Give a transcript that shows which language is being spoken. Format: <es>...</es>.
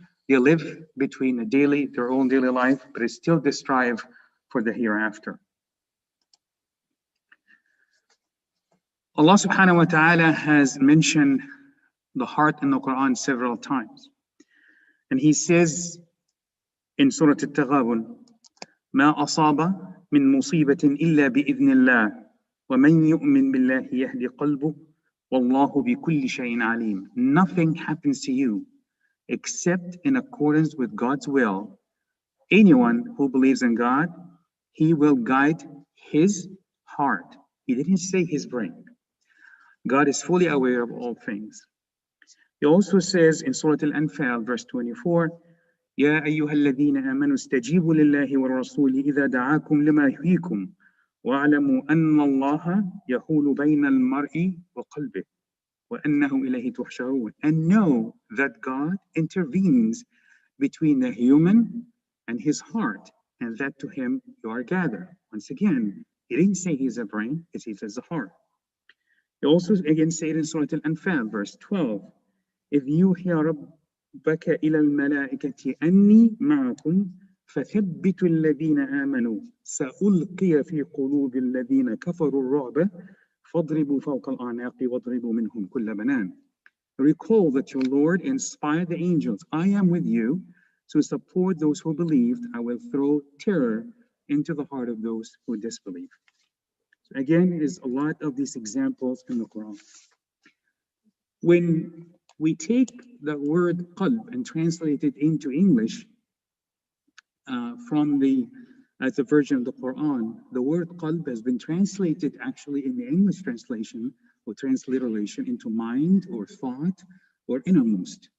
<en>They live between their own daily life, but it's still they strive for the hereafter. Allah subhanahu wa ta'ala has mentioned the heart in the Quran several times. And he says in Surah Al-Taghabun,</en> <ar>ما أصاب من مصيبة إلا بإذن الله ومن يؤمن بالله يهدي قلبه والله بكل شيء عليم.</ar> <en>Nothing happens to you except in accordance with God's will. Anyone who believes in God, He will guide his heart. He didn't say his brain. God is fully aware of all things. He also says in Surah Al-Anfal, verse 24,</en> <ar>يا أيها الذين آمنوا استجيبوا لله والرسول إذا دعاكم لما يحييكم واعلموا أن الله يحول بين المرء وقلبه وأنه إليه تحشرون.</ar> <en>And know that God intervenes between the human and his heart, and that to him you are gathered. Once again, he didn't say he's a brain, he says a heart. He also again said in Surah Al-Anfal, verse 12,</en> <ar>إذ يوحي ربك إلى الملائكة أني معكم فثبتوا الذين آمنوا سألقي في قلوب الذين كفروا الرعب فاضربوا فوق الأعناق واضربوا منهم كل بنان.</ar> <en>Recall that your Lord inspired the angels. I am with you to support those who believed. I will throw terror into the heart of those who disbelieve. So again, there's a lot of these examples in the Quran. When we take the word qalb and translate it into English from as a version of the Quran, the word qalb has been translated actually in the English translation or transliteration into mind or thought or innermost.</en>